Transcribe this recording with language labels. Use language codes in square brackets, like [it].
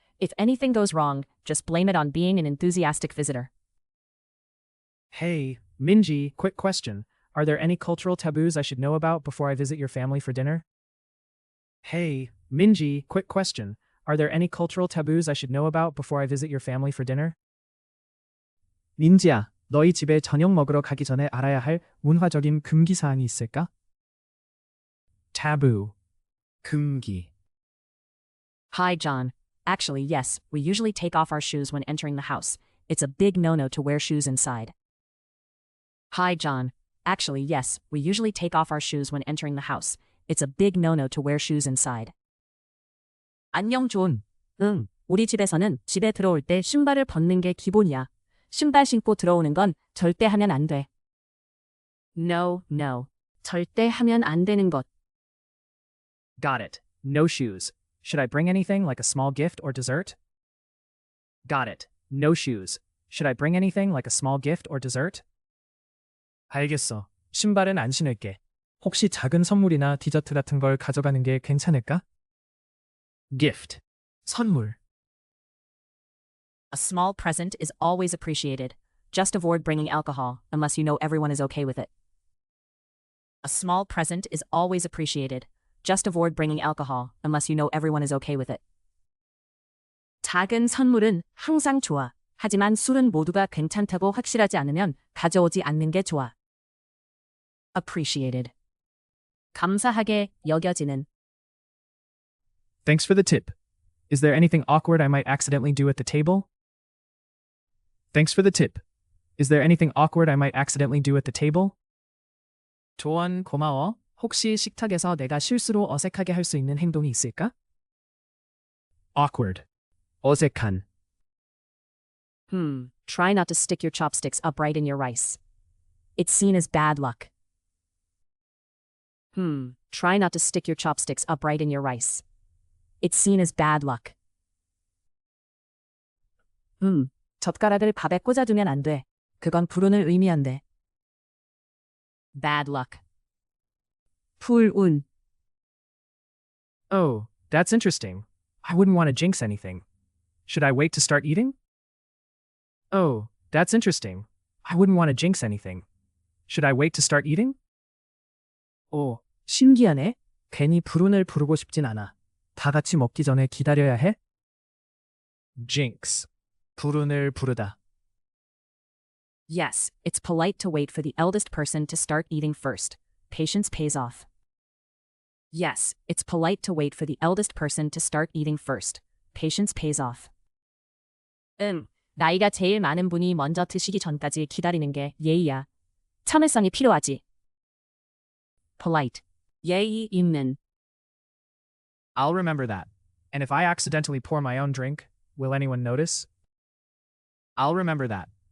[en] If anything goes wrong, just blame it on being an enthusiastic visitor. Hey, Minji, quick question. Are there any cultural taboos I should know about before I visit your family for dinner? Hey, Minji, quick question. Are there any cultural taboos I should know about before I visit your family for dinner? [ko] 민지야, 너희 집에 저녁 먹으러 가기 전에 알아야 할 문화적인 금기 사항이 있을까? Taboo. 금기. [en] Hi, John. Actually, yes, we usually take off our shoes when entering the house. It's a big no-no to wear shoes inside. Hi, John. Actually, yes, we usually take off our shoes when entering the house. It's a big no-no to wear shoes inside. [ko] 안녕, 존. 우리 집에서는 집에 들어올 때 신발을 벗는 게 기본이야. 신발 신고 들어오는 건 절대 하면 안 돼. No. 절대 하면 안 되는 것. [en] Got it. No shoes. Should I bring anything like a small gift or dessert? Got it. No shoes. Should I bring anything like a small gift or dessert? [ko] 알겠어. 신발은 안 신을게. 혹시 작은 선물이나 디저트 같은 걸 가져가는 게 괜찮을까? Gift. 선물. [en] A small present is always appreciated. Just avoid bringing alcohol, unless you know everyone is okay with it. A small present is always appreciated. Just avoid bringing alcohol, unless you know everyone is okay with it. [ko] 작은 선물은 항상 좋아. 하지만 술은 모두가 괜찮다고 확실하지 않으면 가져오지 않는 게 좋아. Appreciated. 감사하게 여겨지는. [en] Thanks for the tip. Is there anything awkward I might accidentally do at the table? Thanks for the tip. Is there anything awkward I might accidentally do at the table? [ko] 조언 고마워. 혹시 식탁에서 내가 실수로 어색하게 할 수 있는 행동이 있을까? Awkward. 어색한. [en] Try not to stick your chopsticks upright in your rice. It's seen as bad luck. Try not to stick your chopsticks upright in your rice. It's seen as bad luck. [ko] 젓가락을 밥에 꽂아두면 안 돼. 그건 불운을 의미한대. [en] Bad luck. [ko] 불운. [en] Oh, that's interesting. I wouldn't want to jinx anything. Should I wait to start eating? Oh, that's interesting. I wouldn't want to jinx anything. Should I wait to start eating? [ko] 오, 신기하네. 괜히 불운을 부르고 싶진 않아. 다 같이 먹기 전에 기다려야 해? Jinx. 불운을 부르다. [en] Yes, it's polite to wait for the eldest person to start eating first. Patience pays off. Yes, it's polite to wait for the eldest person to start eating first. Patience pays off. [ko] 나이가 제일 많은 분이 먼저 드시기 전까지 기다리는 게 예의야. 참을성이 필요하지. polite, 예의 있는. [en] I'll remember that. And if I accidentally pour my own drink, will anyone notice? I'll remember that.